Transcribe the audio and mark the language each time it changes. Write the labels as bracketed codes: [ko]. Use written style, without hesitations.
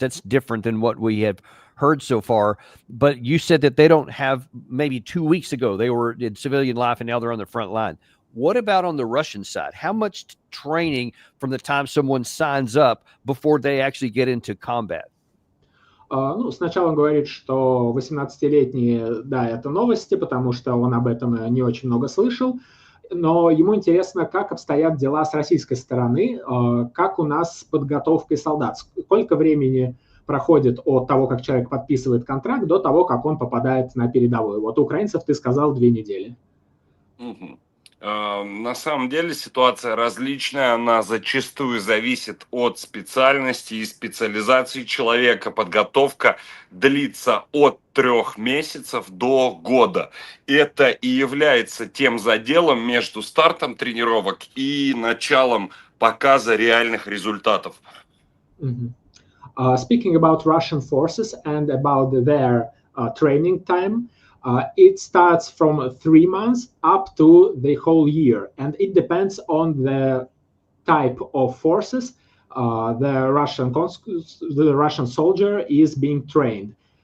[en] That's different than what we have heard so far. But you said that they don't have, maybe 2 weeks ago, they were in civilian life and now they're on the front line. What about on the Russian side? How much training from the time someone signs up before they actually get into combat? [ru] Ну, сначала он говорит, что 18-летние, да, это новости, потому что он об этом не очень много слышал, но ему интересно, как обстоят дела с российской стороны, как у нас с подготовкой солдат, сколько времени проходит от того, как человек подписывает контракт, до того, как он попадает на передовую. Вот у украинцев ты сказал 2 недели. На самом деле ситуация различная, она зачастую зависит от специальности и специализации человека. Подготовка длится от 3 месяцев до года. Это и является тем заделом между стартом тренировок и началом показа реальных результатов. [en] Speaking about Russian forces and about their training time, it starts from 3 months up to the whole year, and it depends on the type of forces the Russian soldier is being trained.